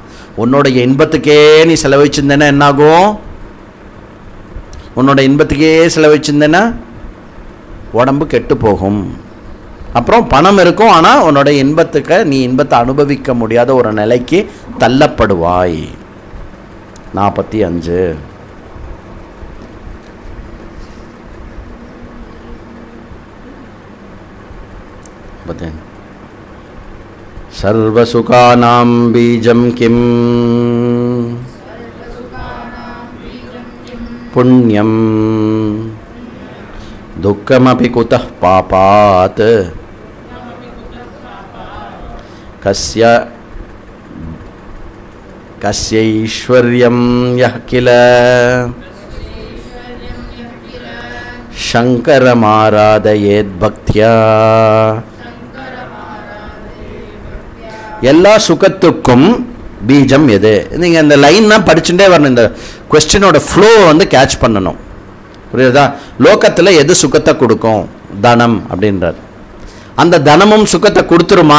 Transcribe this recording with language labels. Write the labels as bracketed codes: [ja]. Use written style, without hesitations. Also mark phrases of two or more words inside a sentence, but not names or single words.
[ta] உன்னோடைய இன்பத்துக்கே நீ செலவழிச்சிருந்தேன்னா என்னாகும்? உன்னோட இன்பத்துக்கே செலவழிச்சிருந்தேன்னா உடம்பு கெட்டு போகும். அப்புறம் பணம் இருக்கும், ஆனால் உன்னோட இன்பத்துக்கு நீ இன்பத்தை அனுபவிக்க முடியாத ஒரு நிலைக்கு தள்ளப்படுவாய். [sa] 45 सर्वसुखानां बीजं किं पुण्यं दुःखमपि कुतः पापात् कस्यैश्वर्यं यः किल शङ्करमाराधयेद्भक्त्या. [ta] எல்லா சுகத்துக்கும் பீஜம் எது? நீங்கள் இந்த லைன்னா படிச்சுட்டே வரணும். இந்த கொஸ்டினோட ஃப்ளோ வந்து கேட்ச் பண்ணணும். புரியுதா? லோகத்தில் எது சுகத்தை கொடுக்கும்? தனம் அப்படின்றார். அந்த தனமும் சுகத்தை கொடுத்துருமா?